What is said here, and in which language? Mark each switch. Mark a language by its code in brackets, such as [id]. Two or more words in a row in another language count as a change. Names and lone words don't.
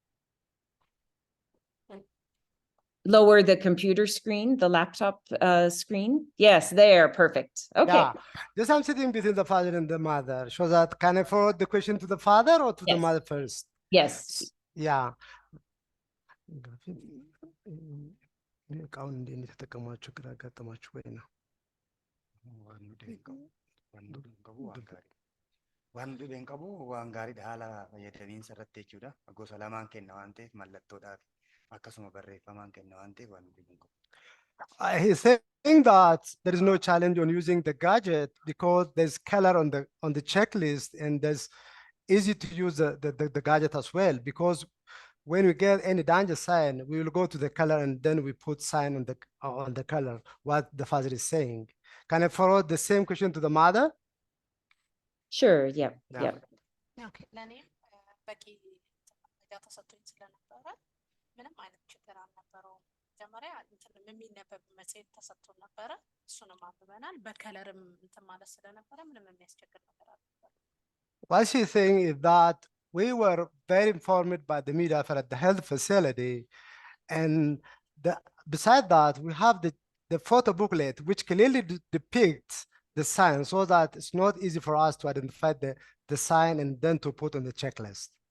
[en] Lower the computer screen, the laptop screen. Yes, there, perfect. Okay. Yeah, just I'm sitting between the father and the mother. So that can I forward the question to the father or to the mother first? Yes. Yeah. [om] Waan dhibeen qabu waan gaariidha haala fayyadamiinsa irratti jechuudha. Gosa lamaan kenna waan ta'eef mallattoodhaaf akkasuma barreeffamaan kenna waan ta'eef waan dhibeen qabu. [en] He's saying that there is no challenge on using the gadget because there's color on the checklist, and there's easy to use the gadget as well, because when we get any danger sign, we will go to the color and then we put sign on the color what the father is saying. Can I forward the same question to the mother? Sure. Yep. Yep. Okay. [am] ለእኔም በቂ መረጃ ተሰጥቶኝ ስለነበረ ምንም አይነት ችግር አልነበረውም። መጀመሪያ እንትን የሚነበብ መጽሔት ተሰጥቶን ነበረ። እሱንም አንብበናል። በከለርም እንትን ማለት ስለነበረ ምንም የሚያስቸግር ነገር አልነበረም። [en] What she's saying is that we were very informed by the media at the health facility, and beside that, we have the photo booklet which clearly depicts the sign so that it's not easy for us to identify the sign and then to put on the checklist.